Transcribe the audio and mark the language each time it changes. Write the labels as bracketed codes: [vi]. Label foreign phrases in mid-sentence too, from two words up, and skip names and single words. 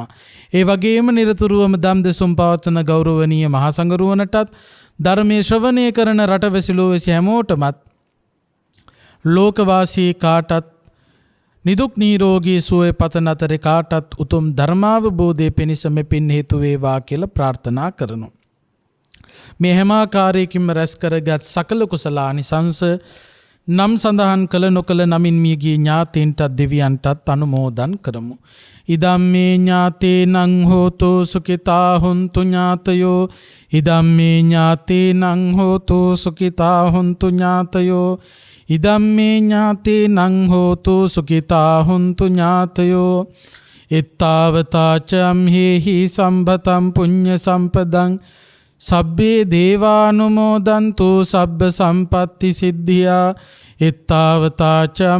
[si] ඒ වගේම නිරතුරුවම දම් දෙසුම් පවත්වන ගෞරවනීය මහා සංඝරුවනටත් ධර්මයේ ශ්‍රවණය කරන රටවැසිලෝවැසි හැමෝටමත් ලෝකවාසී කාටත් නිදුක් නිරෝගී සුවය පතන අතරේ කාටත් උතුම් ධර්මාවබෝධය පිණිස මෙපින් හේතු වේවා කියලා ප්‍රාර්ථනා කරනවා. මේ හැම ආකාරයකින්ම රැස් කරගත් සකල කුසලානිසංස නම් සඳහන් කළ නොකළ නමින් මියගිය ඥාතීන්ටත් දෙවියන්ටත් අනුමෝදන් කරමු. [pi] ඉදම්මේ ඥාතේනං හෝතෝ සුඛිතා හොන්තු ඥාතයෝ ඉදම්මේ ඥාතේනං හෝතෝ සුඛිතා හොන්තු ඥාතයෝ ඉදම්මේ ඥාතේනං හෝතෝ සුඛිතා හොන්තු ඥාතයෝ එත්තාවතාචම් හේහි සම්භතම් පුඤ්ඤ සම්පදං සබ්බේ දේවානුමෝදන්තු සබ්බ සම්පත්ති සිද්ධියා එත්තාවතාචම්